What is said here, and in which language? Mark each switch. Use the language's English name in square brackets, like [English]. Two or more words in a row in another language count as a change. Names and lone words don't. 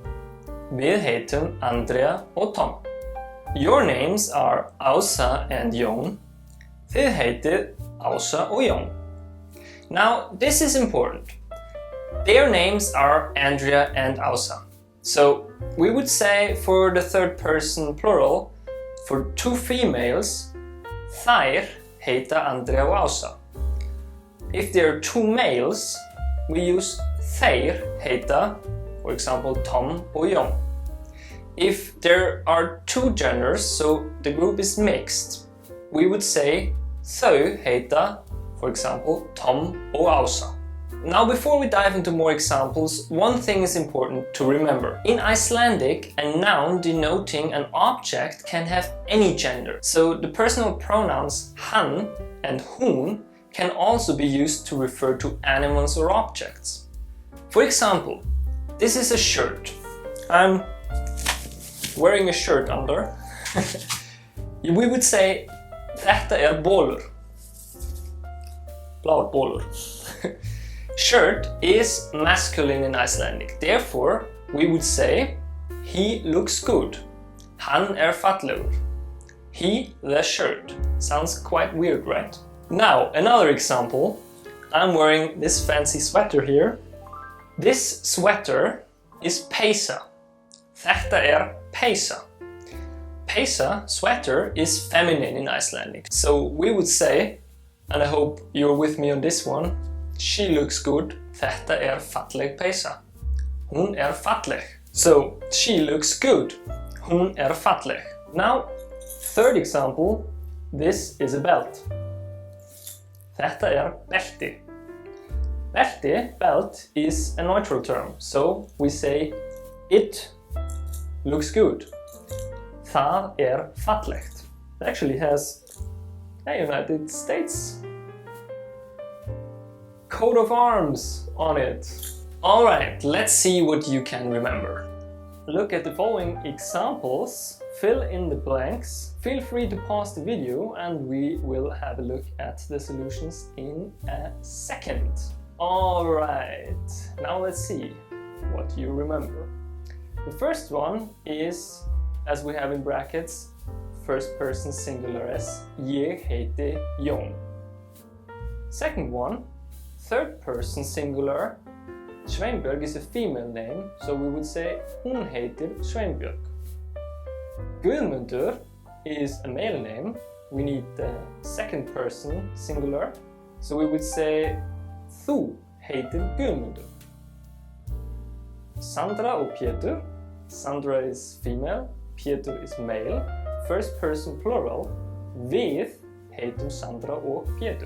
[Icelandic] Við heitum Andrea og Tom. [English] Your names are Ása and Jón. [Icelandic] Þið heitið Ása og Jón. [English] Now, this is important. Their names are Andrea and Ása. So, we would say for the third person plural, for two females, [Icelandic] þær heita Andrea og Ása. [English] If there are two males, we use [Icelandic] þeir heita, [English] for example, Tom og Jón. If there are two genders, so the group is mixed, we would say [Icelandic] þau heita, [English] for example, Tom og Ása. Now, before we dive into more examples, one thing is important to remember. In Icelandic, a noun denoting an object can have any gender. So the personal pronouns hann and hún can also be used to refer to animals or objects. For example, this is a shirt. I'm wearing a shirt under. We would say [Icelandic] þetta bolur. Blár bolur. [English] Shirt is masculine in Icelandic. Therefore, we would say he looks good. [Icelandic] Hann fallegur. [English] He, the shirt. Sounds quite weird, right? Now, another example. I'm wearing this fancy sweater here. This sweater is peysa. [Icelandic] Þetta peysa. Peysa, [English] sweater, is feminine in Icelandic. So we would say, and I hope you're with me on this one, she looks good. [Icelandic] Þetta falleg peysa. Hún falleg. [English] So, she looks good. [Icelandic] Hún falleg. [English] Now, third example, this is a belt. [Icelandic] Þetta belti. Belti, [English] belt, is a neutral term, so we say it looks good. [Icelandic] Það fallegt. [English] It actually has a United States coat of arms on it. Alright, let's see what you can remember. Look at the following examples, fill in the blanks. Feel free to pause the video and we will have a look at the solutions in a second. Alright, now let's see what you remember. The first one is, as we have in brackets, first person singular as [Icelandic] ég heiti Jón. [English] Second one, third person singular, Sveinbjörg is a female name, so we would say [Icelandic] hún heitir Sveinbjörg. [English] Guðmundur is a male name, we need the second person singular, so we would say [Icelandic] þú heitir Guðmundur. [English] Sandra og Pétur, Sandra is female, Pétur is male, first person plural, [Icelandic] við heitum Sandra og Pétur.